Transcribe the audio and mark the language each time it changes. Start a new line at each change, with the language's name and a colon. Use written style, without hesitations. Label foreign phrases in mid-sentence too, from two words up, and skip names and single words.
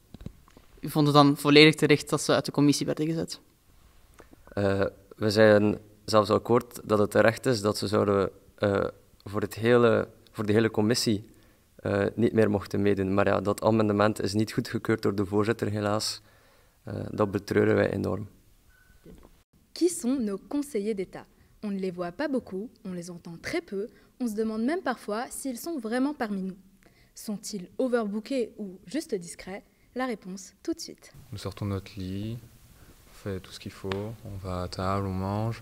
Dutch: U vond het dan volledig terecht dat ze uit de commissie werden gezet? We zijn zelfs akkoord dat het terecht is dat ze zouden voor de hele commissie niet meer mochten meedoen. Maar ja, dat amendement is niet goedgekeurd door de voorzitter, helaas. Dat betreuren wij enorm.
French: Qui sont nos conseillers d'État? On ne les voit pas beaucoup, on les entend très peu, on se demande même parfois s'ils sont vraiment parmi nous. Sont-ils overbookés ou juste discrets? La réponse tout de suite. Nous sortons de notre lit, on fait tout ce qu'il faut, on va à table, on mange.